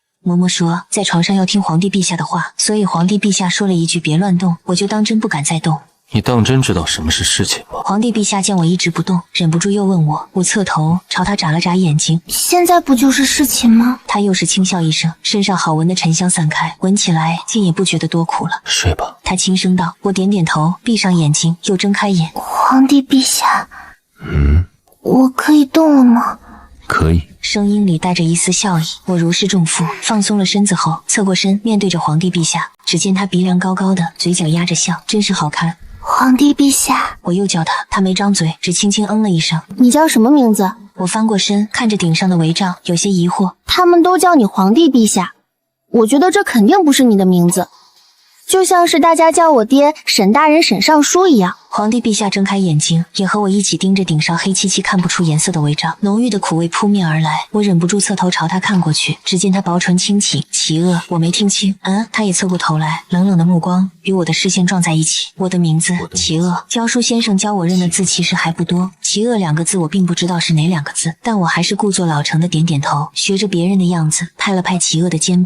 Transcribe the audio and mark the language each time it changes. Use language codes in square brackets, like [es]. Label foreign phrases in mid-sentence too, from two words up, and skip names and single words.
[zh] 嬷嬷說在床上要聽皇帝陛下的話，所以皇帝陛下說了一句別亂動，我就當真不敢再動。你當真知道什麼是事情嗎？皇帝陛下見我一直不動，忍不住又問我，我側頭朝他眨了眨眼睛。现在不就是事情吗？他又是轻笑一声，身上好聞的沉香散開，聞起來竟也不覺得多苦了。睡吧。他輕聲道。我點點頭，閉上眼睛，又睜開眼。皇帝陛下，我可以動了嗎？可以。聲音裡帶着一絲笑意。我如釋重負，放鬆了身子後，側過身面對着皇帝陛下。只見他鼻梁高高的，嘴角壓着笑，真是好看。皇帝陛下，我又叫他，他沒張嘴，只輕輕了一聲。你叫什麼名字？我翻過身，看着頂上的帷帐，有些疑惑。他們都叫你皇帝陛下，我覺得這肯定不是你的名字，就像是大家叫我爹沈大人沈尚書一樣。皇帝陛下睁開眼睛，也和我一起盯着頂上黑漆漆看不出顏色的帷帐，濃郁的苦味撲面而來。我忍不住側頭朝他看過去，只見他薄唇輕啟，齊惡，我沒聽清。他也側過頭來，冷冷的目光與我的視線撞在一起。我的名字齊惡，教書先生教我認的字其實還不多，齊惡兩個字我並不知道是哪兩個字，但我還是故作老成的點點頭，學着別人的樣子拍了拍齊惡的肩膀。